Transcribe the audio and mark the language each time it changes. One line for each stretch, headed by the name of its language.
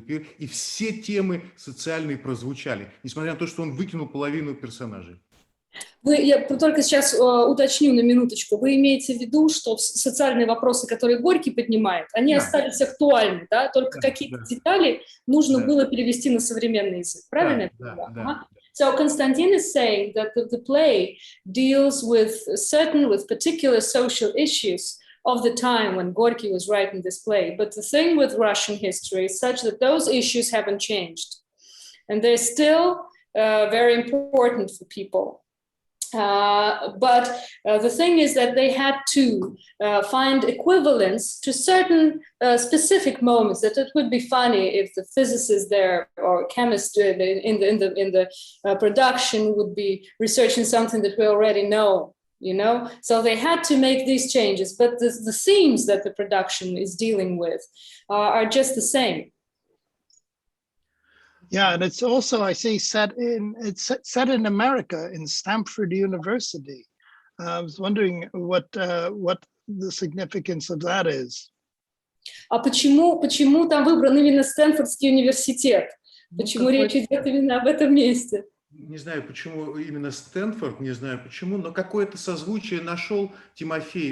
Russian: И все темы социальные прозвучали, несмотря на то, что он выкинул половину персонажей. Я только сейчас уточню на минуточку. Вы имеете в виду, что социальные вопросы, которые Горький поднимает, они остались актуальны, да? Только какие-то детали нужно было перевести на современный язык. Правильно я поняла? Да.
English: So Konstantin is saying that the play deals with particular social issues of the time when Gorky was writing this play. But the thing with Russian history is such that those issues haven't changed. And they're still very important for people. But the thing is that they had to find equivalents to certain specific moments. That it would be funny if the physicist there or chemist in the production would be researching something that we already know. You know, so they had to make these changes, but the themes that the production is dealing with are just the same. Yeah, and it's also, I see, set in America, in Stanford University. I was wondering what the significance of that is.
Russian: А почему там выбран именно Стэнфордский университет? Почему речь идет именно об этом месте? Не знаю, почему именно Стэнфорд, не знаю почему, но какое-то созвучие нашел Тимофей.